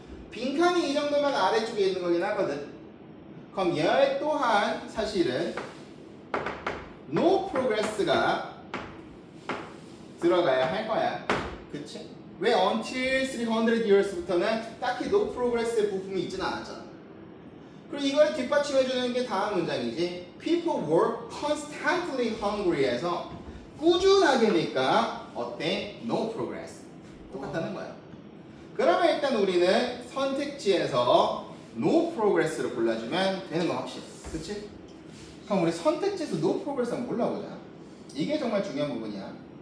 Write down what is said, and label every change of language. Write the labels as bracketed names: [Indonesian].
[Korean] 빈칸이 이 정도면 아래쪽에 있는 거긴 하거든. 그럼 얘 또한 사실은 no progress가 들어가야 할 거야. 그치? 왜 until 300 years부터는 딱히 no progress의 부품이 있지는 않았잖아. 그리고 이걸 뒷받침해주는 게 다음 문장이지. [English] People were constantly hungry [Korean] 에서 꾸준하게니까 어때? No progress. 똑같다는 거야. 그러면 일단 우리는 선택지에서 no progress를 골라주면 되는 거 확실해. 그치? 그럼 우리 선택지에서 no progress 한번 골라보자. 이게 정말 중요한 부분이야.